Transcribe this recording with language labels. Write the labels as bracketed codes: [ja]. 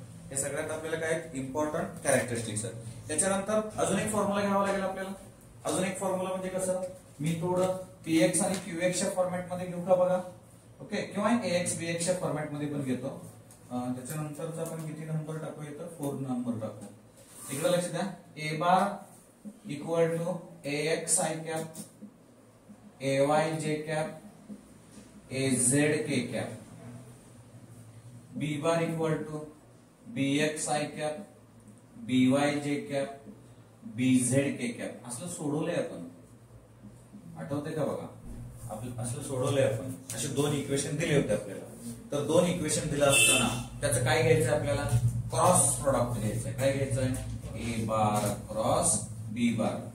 [mr] हे सगळ्यात आपल्याला काय इम्पॉर्टंट कॅरेक्टरिस्टिक्स आहेत. त्याच्यानंतर अजून एक फॉर्म्युला घ्यावा लागेल आपल्याला. अजून एक फॉर्म्युला म्हणजे कसं? मी थोडं पीएक्स आणि क्यूएक्सच्या फॉर्मॅट मध्ये घेऊ का बघा? ओके, किंवा एएक्स बीएक्सच्या फॉर्मॅट मध्ये पण घेतो. त्याच्यानंतरचा आपण किती नंबर टाकू? येतं 4 नंबर टाकू. इकडे लक्षात द्या, [en] A bar equal to a x i cap, a y j cap, a z k cap, b bar equal to b x i cap, b y j cap, b z k cap. [mr] असं सोडवलंय आपण, आठवते का बघा, आपलं असं सोडवलंय आपण. असे दोन इक्वेशन दिले होते आपल्याला. तर दोन इक्वेशन दिलं असताना त्याचं काय घ्यायचं आपल्याला, क्रॉस प्रोडक्ट घ्यायचंय. काय घ्यायचंय, ए बार क्रॉस बी बार.